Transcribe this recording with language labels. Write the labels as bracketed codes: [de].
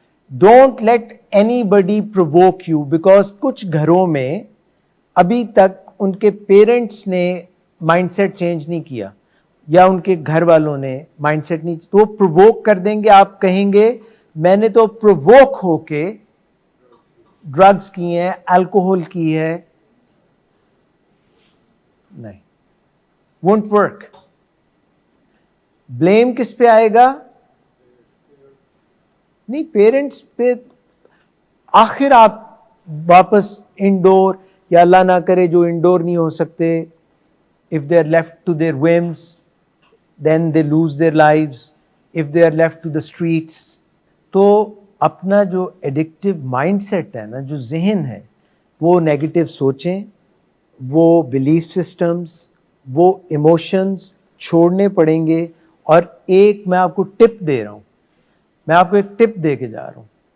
[en] don't let anybody provoke you, [ur] because کچھ گھروں میں ابھی تک ان کے پیرنٹس نے مائنڈ سیٹ چینج نہیں کیا، یا ان کے گھر والوں نے مائنڈ سیٹ نہیں، تو وہ پرووک کر دیں گے. آپ کہیں گے میں نے تو پرووک ہو کے ڈرگز کی ہیں، الکوہل کی ہے. نہیں، [en] won't work. [ur] بلیم کس پہ آئے گا؟ نہیں، پیرنٹس پہ. آخر آپ واپس انڈور، یا اللہ نہ کرے جو انڈور نہیں ہو سکتے، [en] if they are left to their whims then they lose their lives, if they are left to the streets. [ur] تو اپنا جو ایڈکٹیو مائنڈ سیٹ ہے نا، جو ذہن ہے، وہ نیگیٹو سوچیں، وہ بلیف سسٹمز، وہ ایموشنز چھوڑنے پڑیں گے. اور ایک میں آپ کو ٹپ دے رہا ہوں، میں آپ کو ایک ٹپ دے کے جا رہا ہوں.